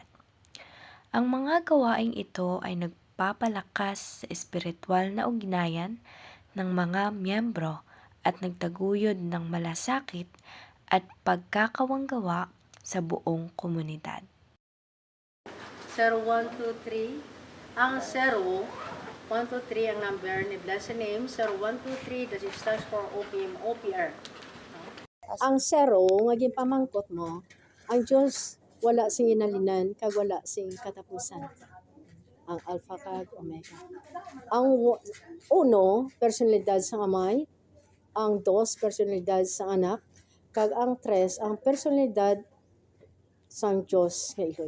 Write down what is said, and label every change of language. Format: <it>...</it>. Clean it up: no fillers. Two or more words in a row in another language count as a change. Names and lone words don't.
<tl>Ang mga gawaing ito ay nagpapalakas sa espiritual na ugnayan ng mga miyembro at nagtaguyod ng malasakit at pagkakawanggawa sa buong komunidad. 0123 ang 0123 ang number ni Blessed Name, 0123</tl> <en>the 6 for OPM OPR.</en> <hil>Ang 0 nga ginpamangkot mo, ang Dios wala sing inalinan kag wala sing katapusan. Ang Alpha kag Omega. Ang 1 personalidad sa Amay, ang 2 personalidad sa Anak, kag ang 3 ang personalidad sang Dios nga Eloy.</hil>